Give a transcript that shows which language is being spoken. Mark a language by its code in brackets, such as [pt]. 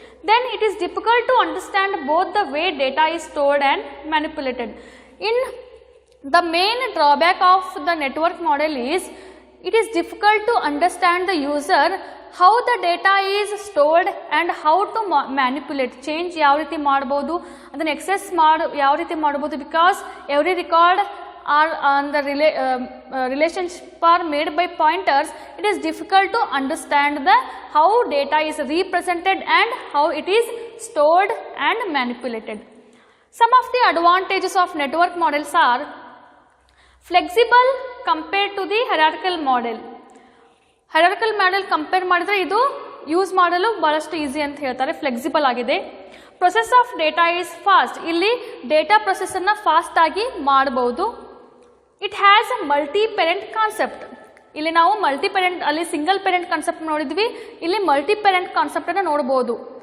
[en] Then it is difficult to understand both the way data is stored and manipulated. In the main drawback of the network model is it is difficult to understand the user how the data is stored and how to manipulate, change [kn] ಯಾವ ರೀತಿ ಮಾಡ್ಬೋದು, ಅದನ್ನು excess ಯಾವ ರೀತಿ ಮಾಡ್ಬೋದು. [en] Because every record are on the relationship are made by pointers, it is difficult to understand the how data is represented and how it is stored and manipulated. Some of the advantages of network models are flexible compared to the hierarchical model. [kn] Hierarchical model compare ಮಾಡಿದ್ರೆ ಇದು use ಮಾಡಲು ಬಹಳಷ್ಟು easy ಅಂತ ಹೇಳ್ತಾರೆ, flexible ಆಗಿದೆ. [en] process of data is fast, [kn] ಇಲ್ಲಿ data process ಅನ್ನ fast ಆಗಿ ಮಾಡಬಹುದು. [en] it has a multi parent concept, [kn] ಇಲ್ಲಿ ನಾವು ಮಲ್ಟಿ ಪೇರೆಂಟ್, ಅಲ್ಲಿ ಸಿಂಗಲ್ ಪೇರೆಂಟ್ ಕಾನ್ಸೆಪ್ಟ್ ನೋಡಿದ್ವಿ, ಇಲ್ಲಿ ಮಲ್ಟಿ ಪೇರೆಂಟ್ ಕಾನ್ಸೆಪ್ಟ್ ಅನ್ನು ನೋಡಬಹುದು.